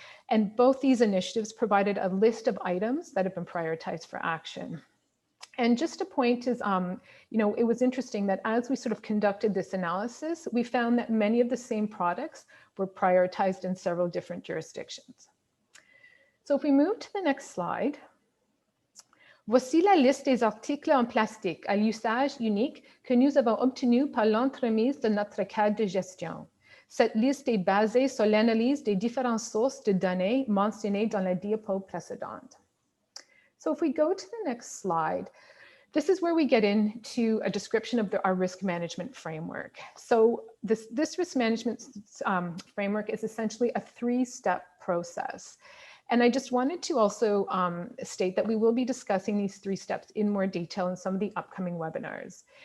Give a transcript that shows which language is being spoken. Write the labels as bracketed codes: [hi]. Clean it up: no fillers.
[en] And both these initiatives provided a list of items that have been prioritized for action. And just a point is, it was interesting that as we sort of conducted this analysis, we found that many of the same products were prioritized in several different jurisdictions. So if we move to the next slide, [fr] voici la liste des articles en plastique à l'usage unique que nous avons obtenus par l'entremise de notre cadre de gestion. Cette liste est basée sur l'analyse des différentes sources de données mentionnées dans la diapo précédente. [en] So if we go to the next slide, this is where we get into a description of our risk management framework. So this risk management framework is essentially a 3-step process. And I just wanted to also state that we will be discussing these 3 steps in more detail in some of the upcoming webinars.